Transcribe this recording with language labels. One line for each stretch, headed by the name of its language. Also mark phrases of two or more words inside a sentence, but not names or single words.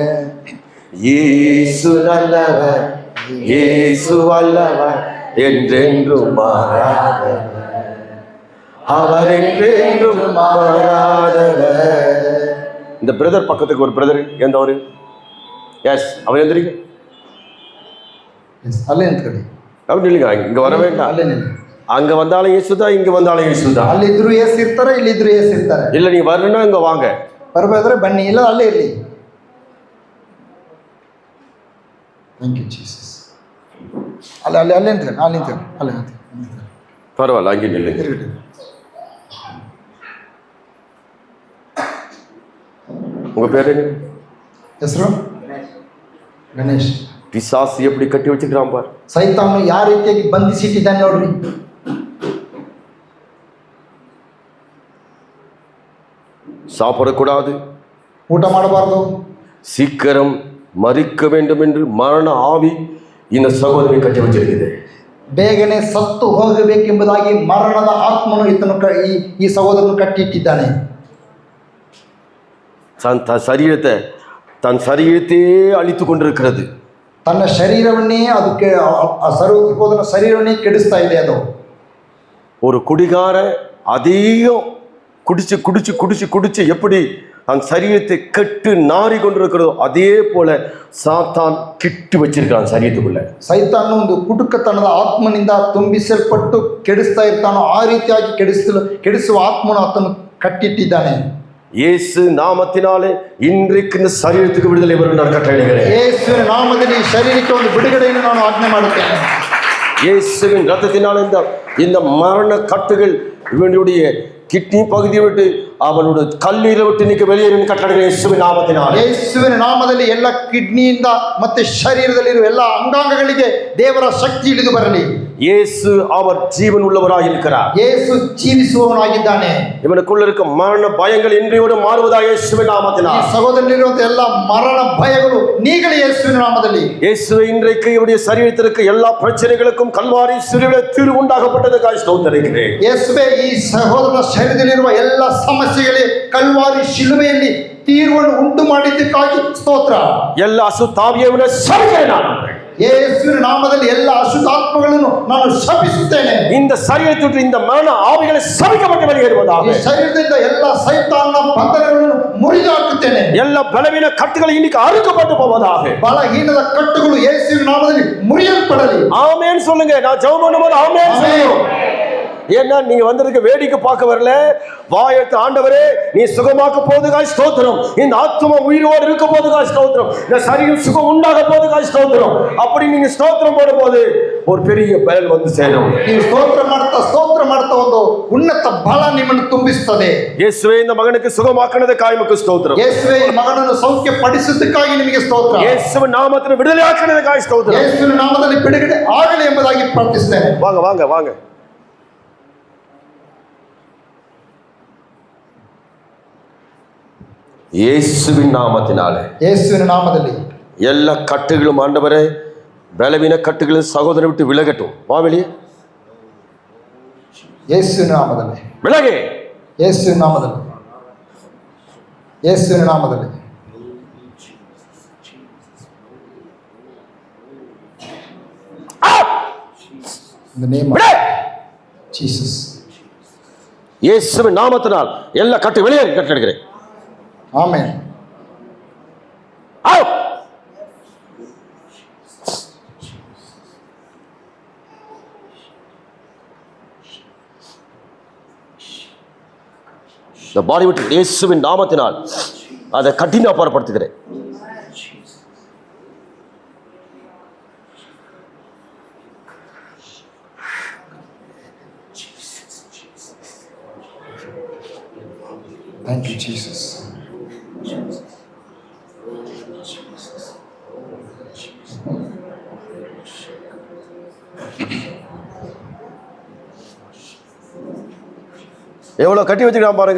Tamil: இயேசு நல்லவர், இயேசு வல்லவர், என்றென்றும் மாறாதவர், அவர் என்றென்றும் மாறாதவர். இந்த பிரதர் பக்கத்துக்கு ஒரு பிரதர் எந்தவரு? எஸ், அவர் எந்திரிங்க.
Kannada: ಅಲ್ಲೇ ನಿಂತ್ಕೊಳ್ಳಿ.
Tamil: அப்படி இல்லைங்க, இங்க வர வேண்டாம்.
Kannada: ಅಲ್ಲೇ ನಿಲ್ಲಿ.
Tamil: அங்க வந்தாலும் இயேசுதான், இங்க வந்தாலும் இயேசுதான்.
Kannada: ಅಲ್ಲಿದ್ರು ಏಸು ಇರ್ತಾರೆ, ಇಲ್ಲಿದ್ರು ಏಸು ಇರ್ತಾರೆ.
Tamil: இல்ல நீ வரணும்னா இங்க வாங்க,
Kannada: ಬರಬೇಕಾದ್ರೆ ಬನ್ನಿ, ಇಲ್ಲ ಅಲ್ಲೇ ಇರಲಿ.
English: Thank you Jesus.
Kannada: ಅಲ್ಲೇ ಅಲ್ಲೇ ಅಲ್ಲೇ ನಿಂತ್ಕೊಳ್ಳಿ, ಅಲ್ಲಿ ನಿಂತ್ಕೊಳ್ಳಿ, ಅಲ್ಲೇ ನಿಂತ್ಕೊಳ್ಳಿ.
Tamil: பரவாயில்ல, அங்கே நில்லுங்க.
Kannada: ತಿರುಗಿಡಿ.
Tamil: உங்க பேர் என்ன?
Kannada: ಹೆಸರು ಗಣೇಶ್.
Tamil: பிசாசு எப்படி கட்டி வச்சுக்கிறான் பார்.
Kannada: ಸೈತಾನು ಯಾವ ರೀತಿಯಾಗಿ ಬಂಧಿಸಿಟ್ಟಿದ್ದಾನೆ ನೋಡ್ರಿ.
Tamil: சாப்பிடக்கூடாது,
Kannada: ಊಟ ಮಾಡಬಾರ್ದು,
Tamil: சீக்கிரம் மறிக்க வேண்டும் என்று மரண ஆவி இந்த சகோதரி கட்டி வச்சிருக்குது.
Kannada: ಬೇಗನೆ ಸತ್ತು ಹೋಗಬೇಕೆಂಬುದಾಗಿ ಮರಣದ ಆತ್ಮನು ಈತನು ಈ ಸಹೋದರನು ಕಟ್ಟಿಟ್ಟಿದ್ದಾನೆ.
Tamil: தன் சரீரத்தையே அழித்து கொண்டிருக்கிறது.
Kannada: ತನ್ನ ಶರೀರವನ್ನೇ ಅದಕ್ಕೆ ಸಹೋದರನ ಶರೀರವನ್ನೇ ಕೆಡಿಸ್ತಾ ಇದೆ ಅದು.
Tamil: ஒரு குடிகார அதிகம் குடிச்சு குடிச்சு குடிச்சு குடிச்சு எப்படி தன் சரீரத்தை கெட்டு நாறி கொண்டிருக்கிறதோ அதே போல சாத்தான் கிட்டு வச்சிருக்கான் சரீரத்துக்குள்ள.
Kannada: ಸೈತಾನ್ ಒಂದು ಕುಟುಕತನದ ಆತ್ಮನಿಂದ ತುಂಬಿಸಲ್ಪಟ್ಟು ಕೆಡಿಸ್ತಾ ಇರ್ತಾನೋ ಆ ರೀತಿಯಾಗಿ ಕೆಡಿಸುವ ಆತ್ಮನು ಆತನು ಕಟ್ಟಿಟ್ಟಿದ್ದಾನೆ.
Tamil: இயேசு நாமத்தினாலே இன்றைக்கு இந்த சரீரத்துக்கு விடுதலை வரும் நான் கட்டளையிடுகிறேன்.
Kannada: ಯೇಸುವಿನ ನಾಮದಲ್ಲಿ ಈ ಶರೀರಕ್ಕೆ ಒಂದು ಬಿಡುಗಡೆಯನ್ನು ನಾನು ಆಜ್ಞೆ ಮಾಡುತ್ತೇನೆ.
Tamil: இயேசுவின் ரத்தத்தினாலே இந்த மரண கட்டுகள் இவனுடைய கிட்னி பகுதியை விட்டு அவனுடைய கல்லீரை விட்டு நீக்க வெளியேறும் கட்டளையிடுகிறேன் இயேசுவின் நாமத்தினாலே.
Kannada: ಯೇಸುವಿನ ನಾಮದಲ್ಲಿ ಎಲ್ಲ ಕಿಡ್ನಿಯಿಂದ ಮತ್ತೆ ಶರೀರದಲ್ಲಿರುವ ಎಲ್ಲ ಅಂಗಾಂಗಗಳಿಗೆ ದೇವರ ಶಕ್ತಿ ಇಳಿದು ಬರಲಿ.
Tamil: இயேசு அவர் ஜீவன் உள்ளவராக இருக்கிறார்.
Kannada: ಯೇಸು ಜೀವಿಸುವವನಾಗಿದ್ದಾನೆ.
Tamil: இவனுக்குள்ள இருக்க மரண பயங்கள் இன்றையோடு மாறுவதாக இயேசுவின் நாமத்தினாலே.
Kannada: ಈ ಸಹೋದರನಿರುವಂತ ಎಲ್ಲ ಮರಣ ಭಯಗಳು ನೀಗಲಿ ಯೇಸುವಿನ ನಾಮದಲ್ಲಿ.
Tamil: இயேசுவை இன்றைக்கு இவருடைய சரீரத்திற்கு எல்லா பிரச்சனைகளுக்கும் கல்வாரி சிலுவையிலே தீர்வு உண்டாகப்பட்டதுக்காக ஸ்தோத்திரிக்கிறேன்.
Kannada: ಯೇಸುವೆ ಈ ಸಹೋದರನ ಶರೀರದಲ್ಲಿರುವ ಎಲ್ಲ ಸಮಸ್ಯೆಗಳಿಗೆ ಕಲ್ವಾರಿ ಶಿಲುಬೆಯಲ್ಲಿ ತೀರ್ವನ್ನು ಉಂಟು ಮಾಡಿದ್ದಕ್ಕಾಗಿ ಸ್ತೋತ್ರ.
Tamil: எல்லா அசுத்தாவியவன்ன சரிகிறேன் நான்.
Kannada: ಯೇಸುವಿನ ನಾಮದಲ್ಲಿ ಎಲ್ಲ ಅಶುದ್ಧಾತ್ಮಗಳನ್ನು ನಾನು ಶಪಿಸುತ್ತೇನೆ.
Tamil: இந்த சரீரத்திற்கு இந்த மரண ஆவிகளை சபிக்கப்பட்டு வெளியேறுவதாக.
Kannada: ಈ ಶರೀರದಿಂದ ಎಲ್ಲ ಸೈತಾನನ ಬಂಧನಗಳನ್ನು ಮುರಿದು ಹಾಕುತ್ತೇನೆ.
Tamil: எல்லா பலவீன கட்டுகள் இன்னைக்கு அறுக்கப்பட்டு போவதாக.
Kannada: ಬಲಹೀನದ ಕಟ್ಟುಗಳು ಯೇಸುವಿನ ನಾಮದಲ್ಲಿ ಮುರಿಯಲ್ಪಡಲಿ.
Tamil: ஆமென் சொல்லுங்க. நான் ஜெபம் பண்ணும்போது ஆமென் சொல்லுங்க. ஏன்னா நீங்க வந்திருக்க வேடிக்கை பார்க்க வரல, வாயத்து ஆண்டவரே நீ சுகமாக்க போதுகாய் ஸ்தோத்திரம், இந்த ஆத்மா உயிரோடு இருக்க போதுகாய் ஸ்தோத்திரம், இந்த சரீரம் சுகம் உண்டாக போதுகாய் ஸ்தோத்திரம். அப்படி நீங்க ஸ்தோத்திரம் போடும்போது ஒரு பெரிய பலன் வந்து சேரும்.
Kannada: ನೀವು ಸ್ತೋತ್ರ ಮಾಡ್ತಾ ಒಂದು ಉನ್ನತ ಬಲ ನಿಮ್ಮನ್ನು ತುಂಬಿಸುತ್ತದೆ.
Tamil: இயேசுவே இந்த மகனுக்கு சுகமாக்குனதுக்காக உமக்கு ஸ்தோத்திரம்.
Kannada: ಯೇಸುವೆ ಈ ಮಗನನ್ನು ಸೌಖ್ಯ ಪಡಿಸುವುದಕ್ಕಾಗಿ ನಿಮಗೆ ಸ್ತೋತ್ರ.
Tamil: இயேசுவின் நாமத்தில் விடுதலை ஆக்குனதுக்காக ஸ்தோத்திரம்.
Kannada: ಯೇಸುವಿನ ನಾಮದಲ್ಲಿ ಬಿಡುಗಡೆ ಆಗಲಿ ಎಂಬುದಾಗಿ ಪ್ರಾರ್ಥಿಸುತ್ತೇನೆ.
Tamil: வாங்க வாங்க வாங்க. இயேசுவின் நாமத்தினாலே,
Kannada: ಯೇಸುವಿನ ನಾಮದಲ್ಲಿ
Tamil: எல்லா கட்டுகளும் ஆண்டவரே பலவீன கட்டுகளும் சகோதரனை விட்டு விலகட்டும். வா வெளியே.
Kannada: ಯೇಸುವಿನ ನಾಮದಲ್ಲಿ
Tamil: விலகு.
Kannada: ಯೇಸುವಿನ ನಾಮದಲ್ಲಿ ಯೇಸುವಿನ ನಾಮದಲ್ಲಿ
English: In the name of Jesus.
Tamil: இயேசுவின் நாமத்தினால் எல்லா கட்டு வெளியேறி கட்டளையிடுகிறேன். ஆமென்.
English: Out.
Tamil: இந்த பாடி விட்டு இயேசுவின் நாமத்தினால் அதை கட்டின அப்பாற்படுத்துகிறேன்.
English: Thank you, Jesus.
Tamil: எவ்வளோ கட்டி வச்சுக்கலாம் பாருங்க.